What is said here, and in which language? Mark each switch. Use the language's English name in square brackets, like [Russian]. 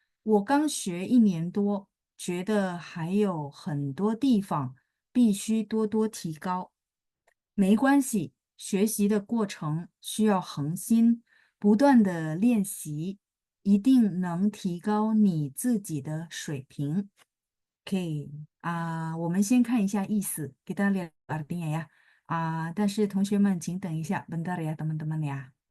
[Chinese] 我刚学1年多，觉得还有很多地方必须多多提高。没关系，学习的过程需要恒心，不断的练习，一定能提高你自己的水平。 OK，我们先看一下意思， [Indonesian] kita lihat artinya ya。 [Chinese] 但是同学们请等一下， [Indonesian] bentar ya teman-teman ya。